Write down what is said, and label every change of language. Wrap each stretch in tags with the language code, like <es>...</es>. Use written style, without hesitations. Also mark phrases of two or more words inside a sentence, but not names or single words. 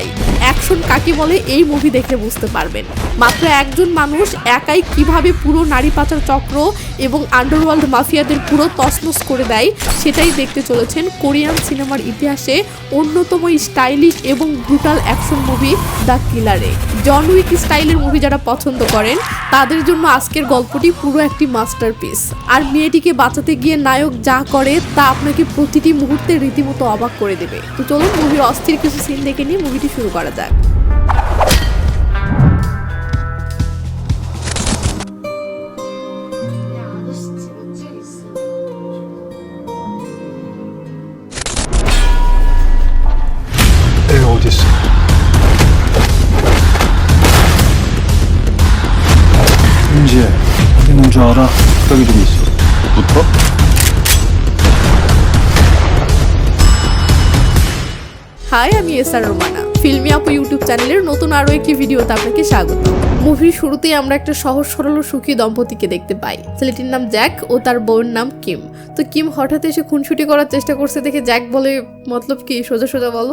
<bn>অ্যাকশন কাকে বলে এই মুভি দেখে বুঝতে পারবেন। মাত্র একজন মানুষ একাই কিভাবে পুরো নারী পাচার চক্র এবং</bn> <en>underworld mafias</en> <bn>পুরো তছনছ করে দেয়, সেটাই দেখতে চলেছেন কোরিয়ান সিনেমার ইতিহাসে অন্যতম স্টাইলিশ এবং</bn> <en>brutal action movie</en> <bn>দ্য কিলারে। জন উইক স্টাইলের মুভি যারা পছন্দ করেন তাদের জন্য আজকের গল্পটি পুরো একটি মাস্টারপিস। আর মেয়েটিকে বাঁচাতে গিয়ে নায়ক যা করে তা আপনাকে প্রতিটি মুহূর্তে রীতিমতো অবাক করে দেবে। তো চলুন মুভির অস্থির কিছু সিন দেখে নিয়ে মুভিটি শুরু করা যাক।</bn> <ko>어딨어? 은지야, 어디 있는 줄 알아? 여기 좀 있어. 붙어?</ko> <bn>হাই, আমি এসআর রোমানা। ফিল্মি আপু</bn> <en>YouTube channel's</en> <bn>নতুন আরও একটি ভিডিওতে আপনাকে স্বাগত। মুভির শুরুতেই আমরা একটা সহজ সরল ও সুখী দম্পতিকে দেখতে পাই। ছেলেটির নাম জ্যাক ও তার বউয়ের নাম কিম। তো কিম হঠাৎ এসে খুনসুটি করার চেষ্টা করছে দেখে জ্যাক বলে, মতলব কি, সোজা সোজা বলো।</bn>